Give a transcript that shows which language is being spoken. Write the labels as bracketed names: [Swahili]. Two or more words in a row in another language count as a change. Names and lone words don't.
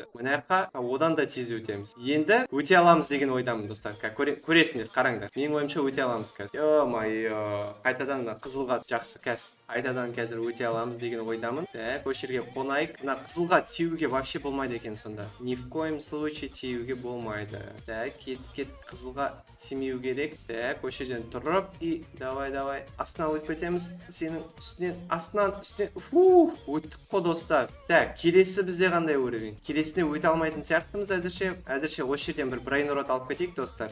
[Kazakh] Мына жаққа одан да тез өтеміз. Енді өте аламыз деген ойдамын, достар. Көресіңдер, қараңдар. Менің ойымша өте аламыз қазір. [Russian] Ё-майо. [Kazakh] Қайтадан қызылға жақсы қазір. Қайтадан қазір өте аламыз деген ойдамын. Так, осы жерге қонайық. Мына қызылға тиюге вообще болмайды екен сонда. [Russian] Ни в коем случае [Kazakh] тиюге болмайды. Так, кет қызылға тимеу керек. Так, осы жерден тұрып [Russian] и давай. [Kazakh] Астынан өтіп кетеміз. Сенің астынан өттік қой, достар. Так, келесі бізде қандай уровень? Келесіне өте алмайтын сияқтымыз әзірше осы жерден бір брейнрот алып кетейік, достар.